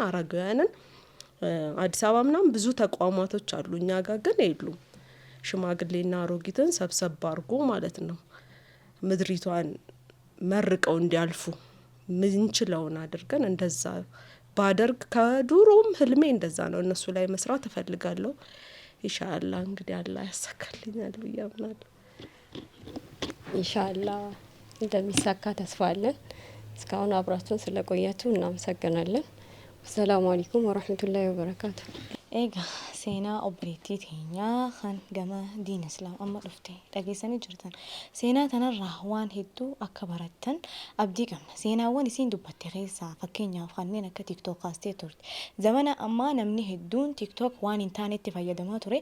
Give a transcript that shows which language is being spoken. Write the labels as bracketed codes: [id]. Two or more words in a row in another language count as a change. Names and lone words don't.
[am] አረጋውያንን አዲስ አበባ ምናምን ብዙ ተቋማቶች አሉ፣ እኛ ጋር ግን የሉም። ሽማግሌና አሮጊትን ሰብሰብ አድርጎ ማለት ነው ምድሪቷን መርቀው እንዲያልፉ ምንችለውን አድርገን እንደዛ ባደርግ ከዱሮም ህልሜ እንደዛ ነው። እነሱ ላይ መስራት እፈልጋለሁ። ኢንሻአላህ እንግዲህ አላህ ያሳካልኛል ብዬ አምናለሁ። ኢንሻአላህ እንደሚሳካ ተስፋ አለን። እስካሁን አብራችሁን ስለቆያችሁ እናመሰግናለን። [ar] سلام عليكم ورحمة الله وبركاته። [om] Egaa seenaa obboleettii teenyaa kan gama [ar] دين الإسلام [om] amma dhufte dhageessanii jirtan. Seenaa tanarraa waan hedduu akka barattan abdii qabna. Seenaawwan isiin dubbatte keessaa fakkeenyaaf kanneen akka TikTok kaastee turte. Zamana ammaa namni hedduun TikTok waan hin taanetti fayyadamaa ture.